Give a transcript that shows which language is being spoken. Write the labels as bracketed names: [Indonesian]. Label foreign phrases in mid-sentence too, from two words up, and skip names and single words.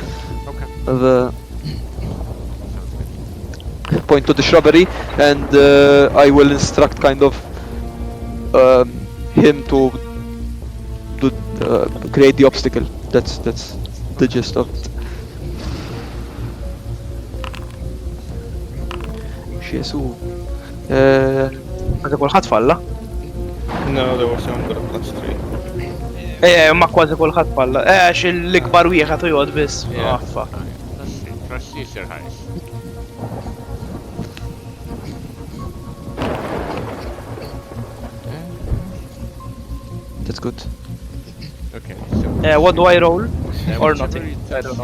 [English] Okay. Point to the shrubbery, and I will instruct kind of him to create the obstacle. That's the gist of it. [Maltese] X'jesu. Kważi kulħadd falla. No, there was someone got a +3. Ma kważi kulħadd falla. L-ikbar wieħed u jgħod biss. [English] Ah, fuck. Proceed your highest. That's good. Okay. What do I roll? Or nothing? I don't know.